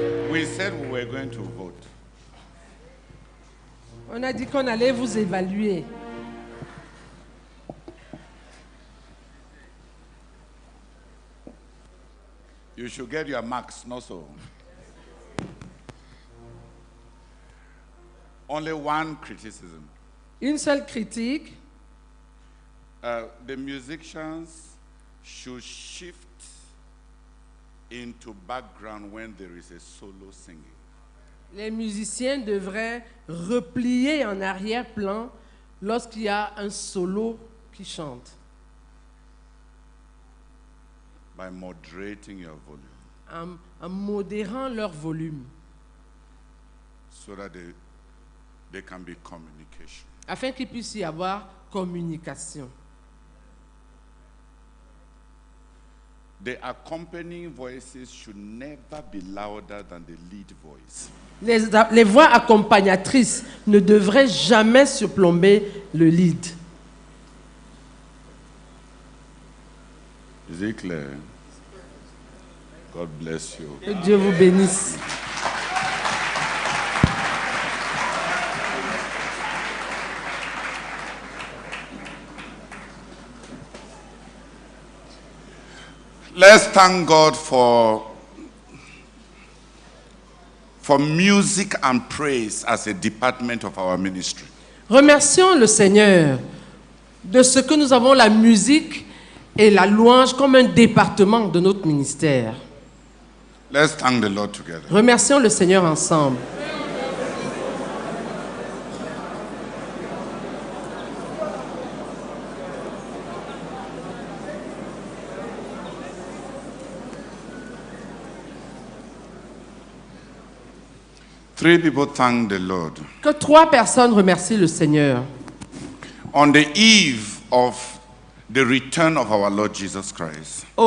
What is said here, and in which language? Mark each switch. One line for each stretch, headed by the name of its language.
English: We said we were going to vote.
French: On a dit qu'on allait vous évaluer.
English: You should get your marks, not so. Only one criticism.
French: Une seule critique,
English: The musicians should shift into background when there is a solo singing.
French: les musiciens devraient replier en arrière-plan lorsqu'il y a un solo qui chante,
English: By moderating your volume
French: en modérant leur volume,
English: so that there can be communication.
French: afin qu'il puisse y avoir communication.
English: The accompanying voices should never be louder than the lead voice.
French: Les voix accompagnatrices ne devraient jamais surplomber le lead.
English: Is it clear? God bless you.
French: Que Dieu vous bénisse.
English: Let's thank God for music and praise as a department of our ministry.
French: Remercions le Seigneur de ce que nous avons la musique et la louange comme un département de notre ministère.
English: Let's thank the Lord together.
French: Remercions le Seigneur ensemble.
English: Three people thank the Lord.
French: Que 3 personnes remercient le Seigneur.
English: On the eve of the return of our Lord Jesus Christ,